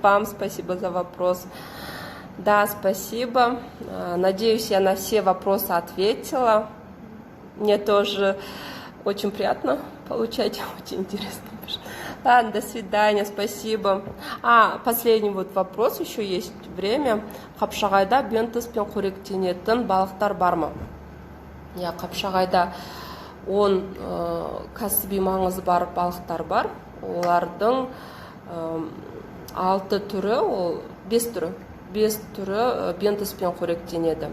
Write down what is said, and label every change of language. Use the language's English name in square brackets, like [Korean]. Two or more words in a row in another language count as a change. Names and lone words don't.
[Russian] Вам спасибо за вопрос. Да, спасибо. Надеюсь, я на все вопросы ответила. Мне тоже очень приятно получать. Очень интересно. Ладно, до свидания, спасибо. Последний вопрос, еще есть время. [Kazakh] Қапшағайда бентоспен қоректенетін балықтар бар ма? Қапшағайда 10 кәсіби маңызы бар балықтар бар. Олардың 6 түрі, 5 түрі бентоспен қоректенеді.